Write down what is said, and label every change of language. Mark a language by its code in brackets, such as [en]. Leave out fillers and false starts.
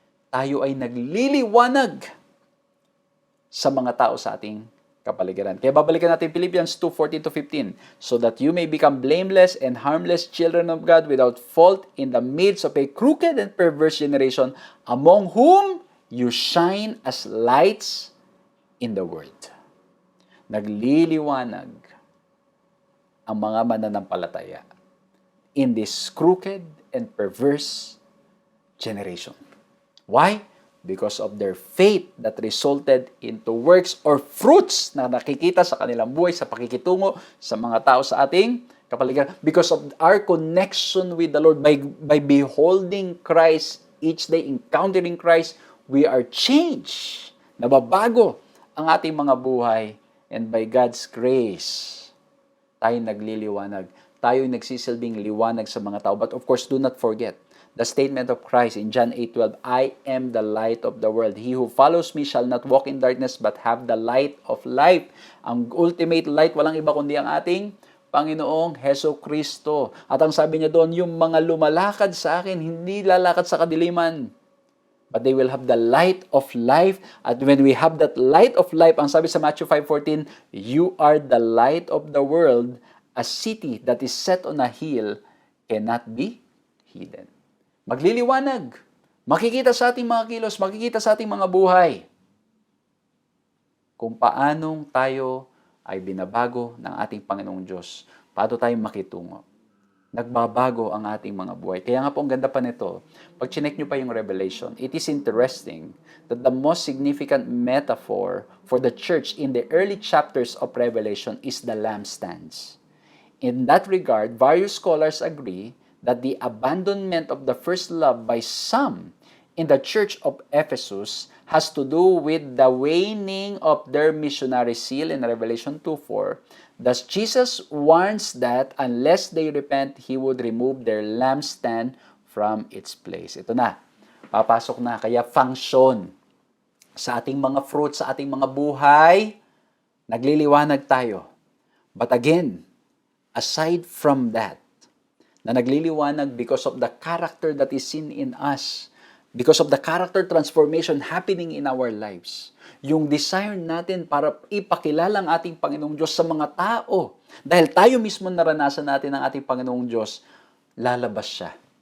[tl] Tayo ay nagliliwanag sa mga tao sa ating kapaligiran. [en] Kaya babalikan natin Philippians 2:14-15, so that you may become blameless and harmless children of God without fault in the midst of a crooked and perverse generation, among whom you shine as lights in the world. Nagliliwanag ang mga mananampalataya in this crooked and perverse generation. Why? [tl] Because of their faith that resulted into works or fruits na nakikita sa kanilang buhay, sa pakikitungo sa mga tao sa ating kapaligiran. [en] Because of our connection with the Lord, by beholding Christ each day, encountering Christ, we are changed. [tl] Nababago ang ating mga buhay. [en] And by God's grace, tayo nagliliwanag. Tayo nagsisilbing liwanag sa mga tao. But of course, do not forget the statement of Christ in John 8:12, I am the light of the world. He who follows me shall not walk in darkness, but have the light of life. [tl] Ang ultimate light, walang iba kundi ang ating Panginoong Heso Kristo. At ang sabi niya doon, yung mga lumalakad sa akin, hindi lalakad sa kadiliman, but they will have the light of life. [en] At when we have that light of life, ang sabi sa Matthew 5:14, you are the light of the world. A city that is set on a hill cannot be hidden. [tl] Magliliwanag. Makikita sa ating mga kilos, makikita sa ating mga buhay kung paanong tayo ay binabago ng ating Panginoong Diyos. Paano tayo makitungo. Nagbabago ang ating mga buhay. [en] Kaya nga po, ang ganda pa nito, pag chinek nyo pa yung Revelation, it is interesting that the most significant metaphor for the church in the early chapters of Revelation is the lampstands. In that regard, various scholars agree that the abandonment of the first love by some in the church of Ephesus has to do with the waning of their missionary zeal in Revelation 2:4. Thus, Jesus warns that unless they repent, He would remove their lampstand from its place. [tl] Ito na, papasok na. Kaya function sa ating mga fruits, sa ating mga buhay, nagliliwanag tayo. But again, aside from that, na nagliliwanag because of the character that is seen in us, because of the character transformation happening in our lives, yung desire natin para ipakilala ang ating Panginoong Diyos sa mga tao, dahil tayo mismo naranasan natin ang ating Panginoong Diyos, lalabas siya.